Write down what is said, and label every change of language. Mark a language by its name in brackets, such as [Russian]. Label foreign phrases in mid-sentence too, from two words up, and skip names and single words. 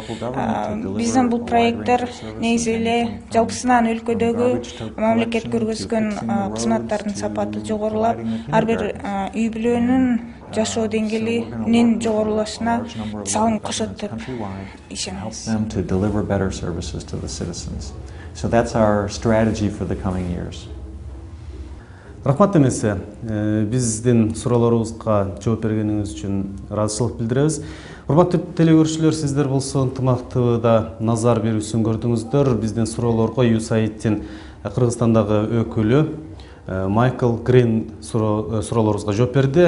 [Kyrgyz] Биздин бул проекттер негизи эле жалпысынан өлкөдөгү мамлекет көргөзгөн кызматтардын сапаты жогорулап, ар бир үй бүлөнүн жашоо деңгээлинин жогорулашына салым кошот деп ишенебиз. [English] To deliver better services to the citizens. So that's our strategy for the coming years. [Kyrgyz] Рахмат эмесе, биздин суроолорубузга жооп бергениңиз үчүн ыраазычылык билдиребиз. Урматтуу телекөрүүчүлөр, сиздер болсо ынтымак ТВда назар берүүсүн көрдүңүздөр. Биздин суроолорго USAID-тин Кыргызстандагы өкүлү Майкл Грин суроолорубузга жооп берди.